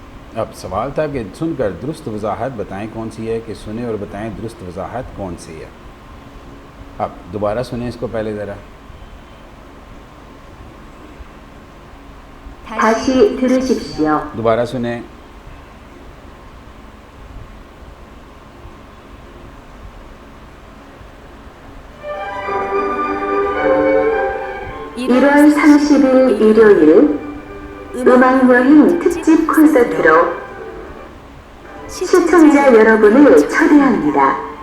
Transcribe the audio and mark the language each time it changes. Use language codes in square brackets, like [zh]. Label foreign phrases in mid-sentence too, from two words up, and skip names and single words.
[ur] اب سوال تھا کہ سن کر درست وضاحت بتائیں کون سی ہے، کہ سنے اور بتائیں درست وضاحت کون سی ہے. اب دوبارہ سنے اس کو پہلے ذرا. [ko] 다시 들으십시오. [ur] دوبارہ سنے. [ko] (1월 30일) 일요일 음악여행 특집 콘서트로 시청자 여러분을 초대합니다.